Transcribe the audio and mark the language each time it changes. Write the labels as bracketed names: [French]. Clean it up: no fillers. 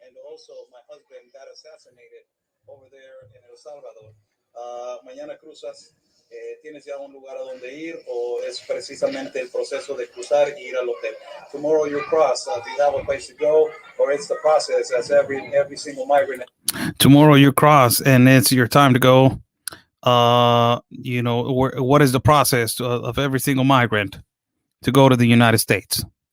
[English] Also, my husband got assassinated over there in El Salvador. [Spanish] Mañana cruzas, ¿tienes ya un lugar a donde ir o es precisamente el proceso de cruzar y ir al hotel? [English] Tomorrow you cross. Do you have a place to go, or it's the process as every single migrant? Tomorrow you cross, and it's your time to go. What is the process of every single migrant to go to the United States?